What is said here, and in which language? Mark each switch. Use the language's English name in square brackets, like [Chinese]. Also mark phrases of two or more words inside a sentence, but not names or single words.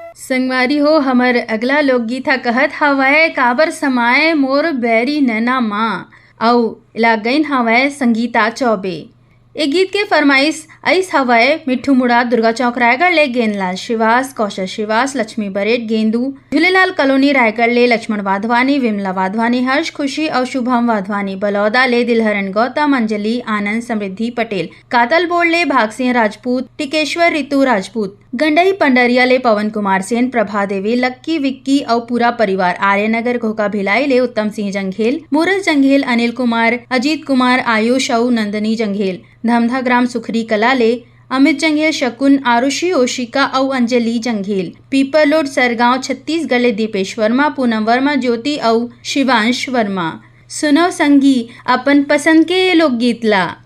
[Chhattisgarhi] संगवारी हो हमर अगला लोकगीत ह कहत हवय काबर समाए मोर बैरी नैना माँ अउ एला गईन हवय संगीता चौबे। ए गीत के फरमाइश अइस हवय मिट्ठू मुड़ा दुर्गा चौक रायगढ़ ले गेंदलाल श्रीवास, कौशल श्रीवास, लक्ष्मी बरेट, गेंदू झूलेलाल कॉलोनी रायगढ़ ले लक्ष्मण वाधवानी, विमला वाधवानी, हर्ष खुशी और शुभम वाधवानी, बलौदा ले दिलहरन गौतम, अंजलि आनंद, समृद्धि पटेल, कातल बोर्ड ले भागसिंह राजपूत, टिकेश्वर रितु राजपूत, गंडई पंडरिया ले पवन कुमार सेन, प्रभा देवी, लक्की विक्की और पूरा परिवार, आर्यनगर घोका भिलाई ले उत्तम सिंह जंघेल, मूरज जंघेल, अनिल कुमार, अजीत कुमार, आयुष और नंदनी जंघेल, धमधा ग्राम सुखरी कला ले अमित जंघेल, शकुन, आरुषि, ओशिका और अंजलि जंघेल, पीपलोड सरगांव छत्तीसगढ़ ले दीपेश वर्मा, पूनम वर्मा, ज्योति और शिवांश वर्मा। सुनो संगी अपन पसंद के लोकगीत ला।